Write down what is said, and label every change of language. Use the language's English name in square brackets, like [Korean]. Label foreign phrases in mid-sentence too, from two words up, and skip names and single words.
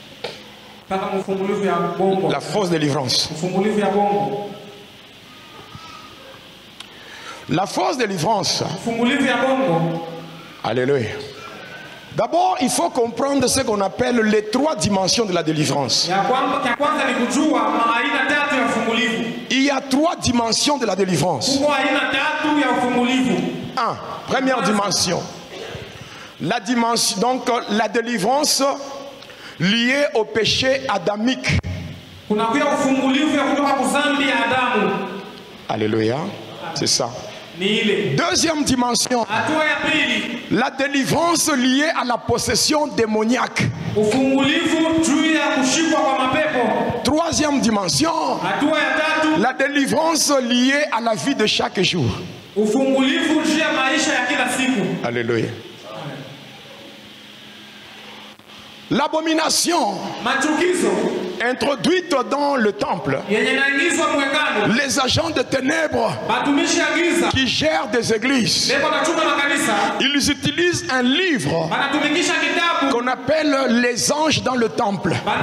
[French] La fausse délivrance. La fausse délivrance. Alléluia. D'abord, il faut comprendre ce qu'on appelle les trois dimensions de la délivrance. Il y a 3 dimensions de la délivrance. [Swahili] Kuko aina 3 ya ufungulivu. [French] 1. Première dimension. La dimension, donc la délivrance liée au péché adamique. [Swahili] Kuna kuya ufungulivu ya kutoka kuzambi ya Adamu. [French] Alléluia. C'est ça. [Swahili] Ni ile. [French] Deuxième dimension. [Swahili] Hatua ya pili. [French] La délivrance liée à la possession démoniaque. [Swahili] Ufungulivu juu ya kushikwa kwa mapepo. [French] Troisième dimension. [Swahili] Hatua ya tatu. [French] La délivrance liée à la vie de chaque jour. [Swahili] Ufungulivu juu ya maisha ya kila siku. [French] Alléluia. L'abomination introduite dans le temple, les agents de ténèbres qui gèrent des églises, ils utilisent un livre qu'on appelle les anges dans le temple.